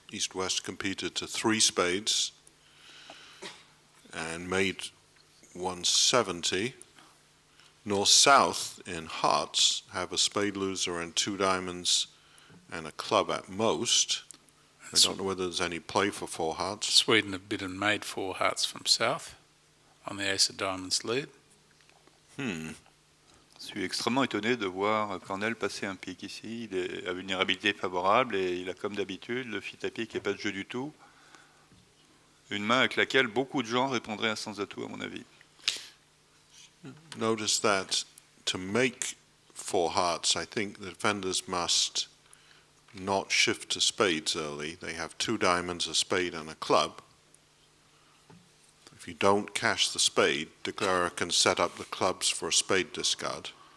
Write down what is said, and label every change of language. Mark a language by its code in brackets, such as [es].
[en] East-West competed to 3 spades and made 170. North-south in hearts have a spade loser and 2 diamonds and a club at most. I don't know whether there's any play for 4 hearts. Sweden have bid and made 4 hearts from south on the ace of diamonds lead. [fr] Je suis extrêmement étonné de voir Cornell passer un pic ici. Il est à vulnérabilité favorable et il a comme d'habitude le fit à pic qui n'est pas de jeu du tout. Une main avec laquelle beaucoup de gens répondraient à sans atout à mon avis. [en] Notice that to make 4 hearts, I think the defenders must not shift to spades early. They have 2 diamonds, a spade, and a club. If you don't cash the spade, declarer can set up the clubs for a spade discard.